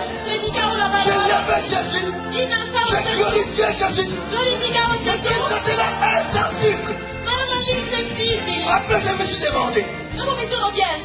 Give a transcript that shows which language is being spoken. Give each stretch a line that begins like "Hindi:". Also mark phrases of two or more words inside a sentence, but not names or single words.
Italian: Predicavo la parola.
French: Je lavais Jésus.
Italian: Innalzavo
French: J'ai glorifié Jésus.
Italian: Glorificavo Gesù.
French: C'était là insensible.
Italian: Ma erano insensibili.
French: Après, je me suis demandé,
Italian: Dopo mi sono chiesto,